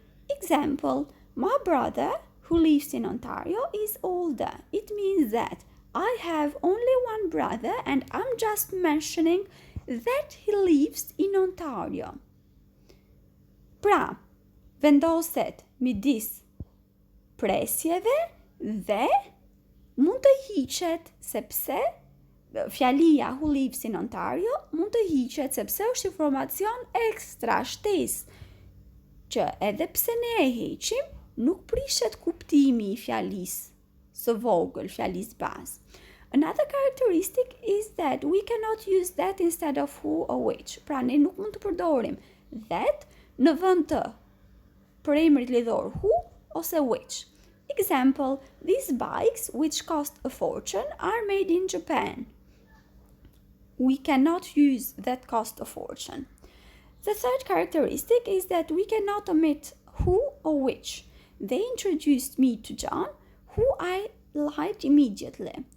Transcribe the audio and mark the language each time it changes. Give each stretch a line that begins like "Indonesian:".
English: Example, my brother who lives in Ontario is older. It means that I have only one brother and I'm just mentioning that he lives in Ontario.
Albanian: Pra, vendoset midis presjeve dhe mund të hiqet sepse fjalia
English: who lives in Ontario
Albanian: mund të hiqet sepse është informacion ekstra shtesë që edhe pse ne e heqim, nuk prishet kuptimi i fjalisë së vogël, fjalisë bazë.
English: Another characteristic is that we cannot use that instead of who or which.
Albanian: Pra ne nuk mund të përdorim that në vend të emrit lidhor who ose which.
English: Example, these bikes, which cost a fortune, are made in Japan. We cannot use that cost a fortune. The third characteristic is that we cannot omit who or which. They introduced me to John, who I liked immediately.